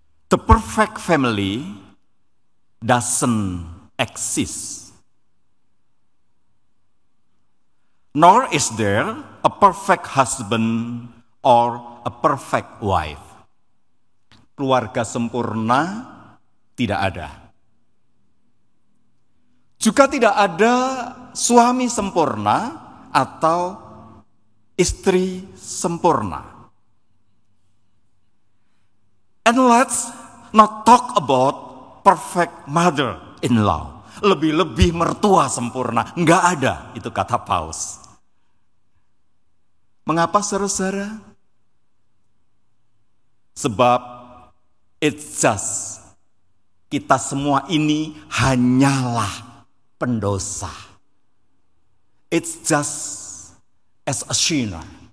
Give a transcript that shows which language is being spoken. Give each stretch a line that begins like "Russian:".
English: The perfect family doesn't exist. Nor is there a perfect husband or a perfect wife.
Indonesian: Keluarga sempurna tidak ada. Juga tidak ada suami sempurna atau istri sempurna.
English: And let's not talk about perfect mother-in-law.
Indonesian: Lebih-lebih mertua sempurna. Enggak ada, itu kata Paus. Mengapa saudara-saudara? Sebab
English: it's just,
Indonesian: kita semua ini hanyalah pendosa.
English: It's just as a sinner.